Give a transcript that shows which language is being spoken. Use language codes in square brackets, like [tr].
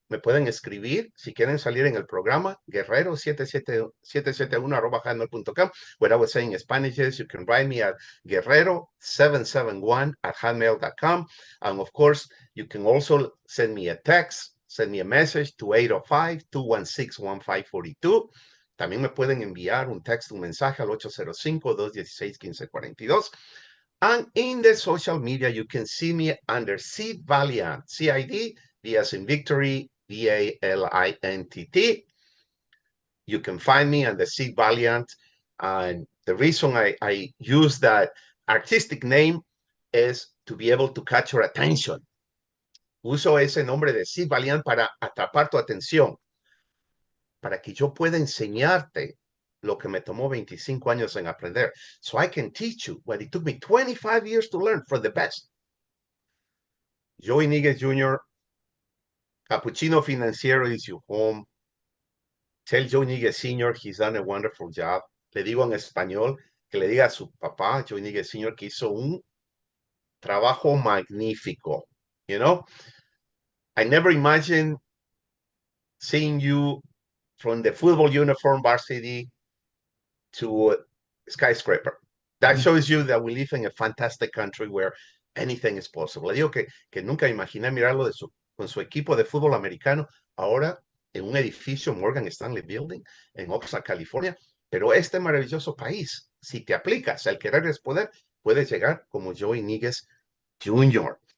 [es] Me pueden escribir si quieren salir en el programa. Guerrero 771@hotmail.com. [en] What I was saying in Spanish is you can write me at guerrero771@hotmail.com. And of course, you can also send me a text, send me a message to 805-216-1542. [es] También me pueden enviar un texto, un mensaje al 805-216-1542. [en] And in the social media, you can see me under Sid Valiant, CID, V as in Victory, VALINTT. You can find me under Sid Valiant. And the reason I use that artistic name is to be able to catch your attention. [es] Uso ese nombre de Sid Valiant para atrapar tu atención, para que yo pueda enseñarte lo que me tomó 25 años en aprender. [en] So I can teach you what it took me 25 years to learn for the best. Joey Niguez Jr., Cappucchino Financiero is your home. Tell Joey Niguez Sr. he's done a wonderful job. [es] Le digo en español que le diga a su papá, Joey Niguez Sr., que hizo un trabajo magnífico. [en] I never imagined seeing you from the football uniform varsity to a skyscraper. That shows you that we live in a fantastic country where anything is possible. [es] Le digo que nunca imaginé mirarlo con su equipo de fútbol americano ahora en un edificio Morgan Stanley Building en Oxnard, California. Pero este maravilloso país, si te aplicas, el querer es poder, puedes llegar como Joey Niguez Jr.